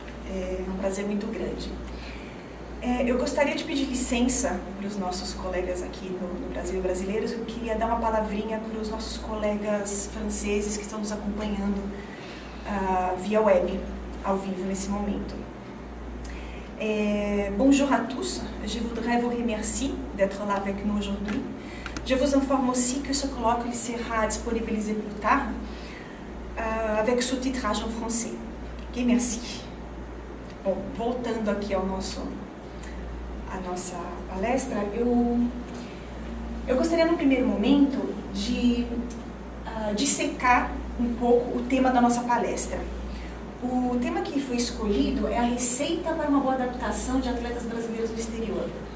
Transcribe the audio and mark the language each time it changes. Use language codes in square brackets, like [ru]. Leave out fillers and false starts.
[pt] É um prazer muito grande. Eu gostaria de pedir licença para os nossos colegas aqui no Brasil e brasileiros. Eu queria dar uma palavrinha para os nossos colegas franceses que estão nos acompanhando via web, ao vivo nesse momento. [fr] Bonjour à tous, je voudrais vous remercier d'être là avec nous aujourd'hui. Je vous informe aussi que ce colloque il sera disponibilisé plus tard avec sous-titrage en français. Ok, merci. [pt] Bom, voltando aqui à nossa palestra, eu gostaria no primeiro momento de dissecar um pouco o tema da nossa palestra. O tema que foi escolhido é a receita para uma boa adaptação de atletas brasileiros no exterior.